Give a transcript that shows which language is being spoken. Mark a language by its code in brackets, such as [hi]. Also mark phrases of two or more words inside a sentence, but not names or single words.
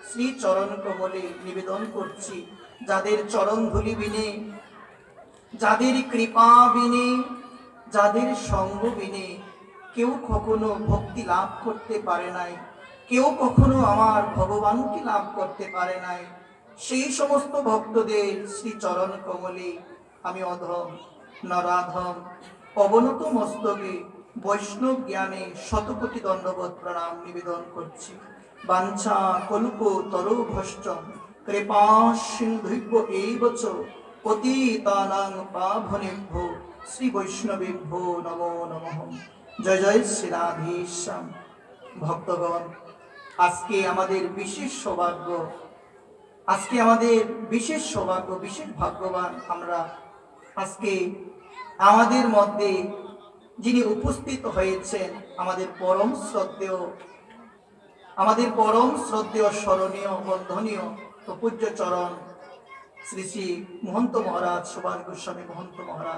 [bn] চরণ কমলে নিবেদন করছি যাদের চরণ ধুলি বিনে, যাদের কৃপা বিনে, যাদের সঙ্গ বিনে কেউ কখনো ভক্তি লাভ করতে পারে নাই, কেউ কখনো আমার ভগবানকে লাভ করতে পারে নাই, সেই সমস্ত ভক্তদের শ্রী চরণ কমলে আমি অধম নরাধম অবনত মস্তকে বৈষ্ণব জ্ঞানে শতকোটি দণ্ডবত প্রণাম নিবেদন করছি। [sa] বাঞ্ছা কল্প তরুভশ্চম কৃপা সিন্ধুভ্য এইবচ পতিতানাং পাবনেভ্যো শ্রী বৈষ্ণবেভ্যো নমো নমঃ। [bn] জয় জয় শ্রী রাধেশ্যাম। ভক্তগণ, আজকে আমাদের বিশেষ সৌভাগ্য, আজকে আমাদের বিশেষ সৌভাগ্য, বিশেষ ভাগ্যবান আমরা। আজকে আমাদের মধ্যে যিনি উপস্থিত হয়েছেন আমাদের পরম শ্রদ্ধেয়, স্মরণীয় বন্ধনীয় তো পূজ্য চরণ শ্রী শ্রী মহন্ত মহারাজ সুভাষ গোস্বামী মহন্ত মহারাজ।